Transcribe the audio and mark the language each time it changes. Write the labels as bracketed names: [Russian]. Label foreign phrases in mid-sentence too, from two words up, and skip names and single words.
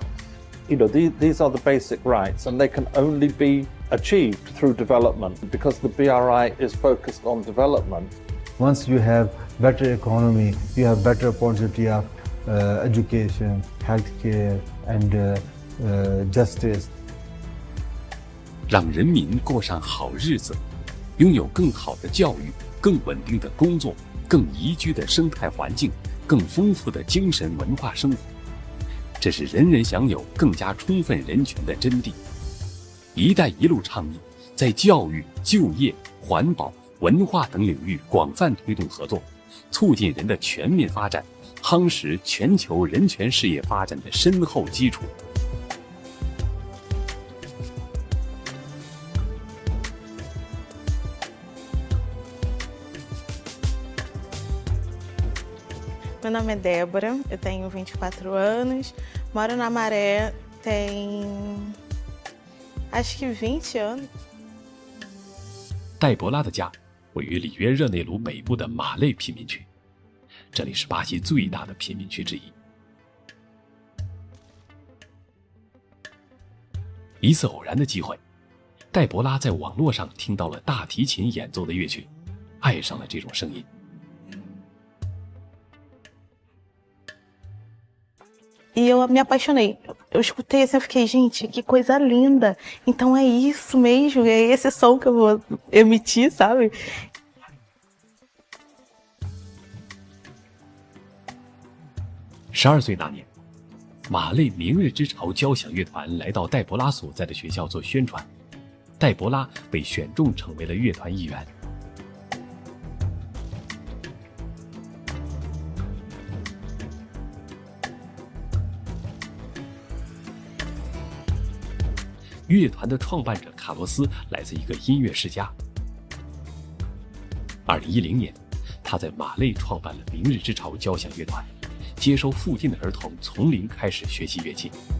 [English] You know, these are the basic rights, and they can only be achieved through development because the BRI is focused on development. Once you have better economy, you have better opportunity of education, healthcare, and justice. [Chinese] 让人民过上好日子，拥有更好的教育、更稳定的工作、更宜居的生态环境、更丰富的精神文化生活，这是人人享有更加充分人权的真谛。“一带一路”倡议在教育、就业、环保、文化等领域广泛推动合作，促进人的全面发展，夯实全球人权事业发展的深厚基础。 [Portuguese] Meu nome é Débora, eu tenho 24 anos, moro na Maré tem acho que 20 anos. [Chinese] 戴博拉的家位于里约热内卢北部的马累贫民区，这里是巴西最大的贫民区之一。一次偶然的机会，戴博拉在网络上听到了大提琴演奏的乐曲，爱上了这种声音。 [Portuguese] E eu me apaixonei. Eu escutei assim, eu fiquei, gente, que coisa linda. Então é isso mesmo, é esse som que eu vou emitir, sabe? [Chinese] 12岁那年，马累明日之潮交响乐团来到戴博拉所在的学校做宣传，戴博拉被选中成为了乐团一员。乐团的创办者卡洛斯来自一个音乐世家。2010年，他在马累创办了明日之潮交响乐团，接收附近的儿童从零开始学习乐器。